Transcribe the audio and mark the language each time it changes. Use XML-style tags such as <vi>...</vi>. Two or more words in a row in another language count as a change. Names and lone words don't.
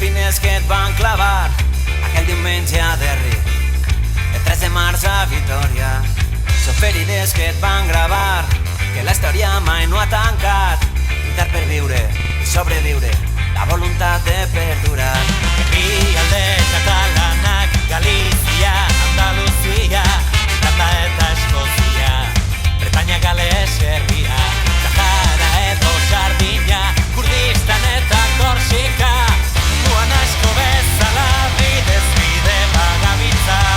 <ca>ferides que et van clavar aquell diumenge a Derry, el 3 de març a Vitòria. Són ferides que et van gravar, que la història mai no ha tancat. Lluitar per viure i sobreviure, la voluntat de perdurar.</ca> <eu>Herrialde katalanak, Galizia, Andaluzia, Irlanda eta Eskozia, Bretaña, Gales herria, Sahara edo Sardina, Kurdistan eta Korsika, muan asko bezala bidez bide bagabiltza.</eu>